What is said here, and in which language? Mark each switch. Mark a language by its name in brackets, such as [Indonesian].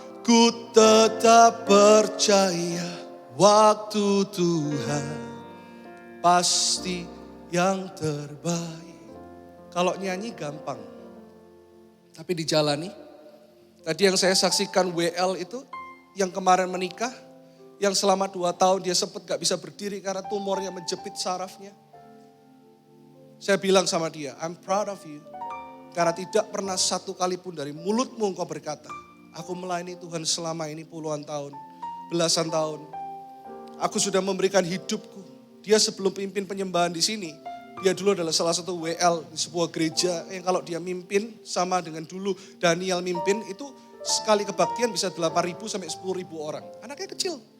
[Indonesian] Ku tetap percaya waktu Tuhan pasti yang terbaik. Kalau nyanyi gampang, tapi dijalani. Tadi yang saya saksikan WL itu, yang kemarin menikah, yang selama 2 tahun dia sempat gak bisa berdiri karena tumornya menjepit sarafnya. Saya bilang sama dia, [English] I'm proud of you. [Indonesian] Karena tidak pernah satu kali pun dari mulutmu engkau berkata, aku melayani Tuhan selama ini puluhan tahun, belasan tahun. Aku sudah memberikan hidupku. Dia sebelum pimpin penyembahan di sini, dia dulu adalah salah satu WL di sebuah gereja yang kalau dia mimpin sama dengan dulu Daniel mimpin itu sekali kebaktian bisa 8.000 sampai 10.000 orang. Anaknya kecil.